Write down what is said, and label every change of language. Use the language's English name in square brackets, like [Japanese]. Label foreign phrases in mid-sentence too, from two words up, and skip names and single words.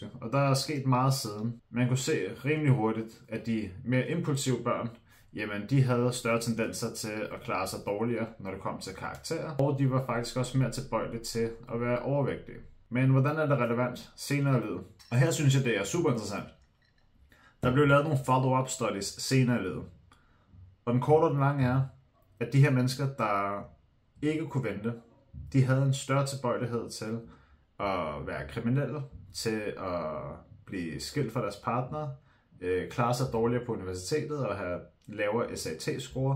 [Danish] Og der er sket meget siden. Man kunne se rimelig hurtigt, at de mere impulsive børn, jamen de havde større tendenser til at klare sig dårligere, når det kom til karakterer. Og de var faktisk også mere tilbøjelige til at være overvægtige. Men hvordan er det relevant senere i livet? Og her synes jeg, det er super interessant. Der blev lavet nogle [English] follow-up studies [Danish] senere i livet. Og den korte og den lange er, at de her mennesker, der ikke kunne vente, de havde en større tilbøjelighed til at være kriminelle, til at blive skilt fra deres partner, klare sig dårligere på universitetet og have lavere SAT-score.